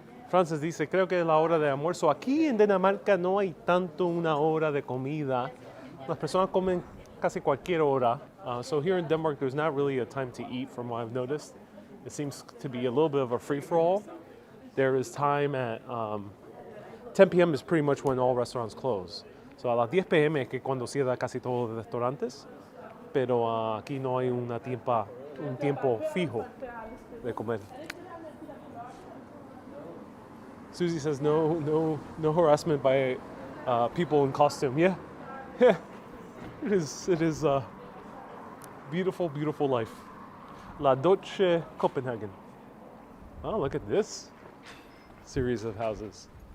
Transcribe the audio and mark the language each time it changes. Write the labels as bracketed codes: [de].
[es] Francis dice, creo que es la hora de almuerzo. Aquí en Dinamarca no hay tanto una hora de comida. Las personas comen casi cualquier hora. [en] So here in Denmark, there's not really a time to eat from what I've noticed. It seems to be a little bit of a free-for-all. There is time at 10 p.m. is pretty much when all restaurants close. [es] So a las 10 p.m. es que cuando cierra casi todos los restaurantes. Pero aquí no hay un tiempo fijo de comer. [en] Susie says no harassment by people in costume. Yeah, yeah. It is beautiful, beautiful life. La Deutsche Copenhagen. Oh, look at this series of houses.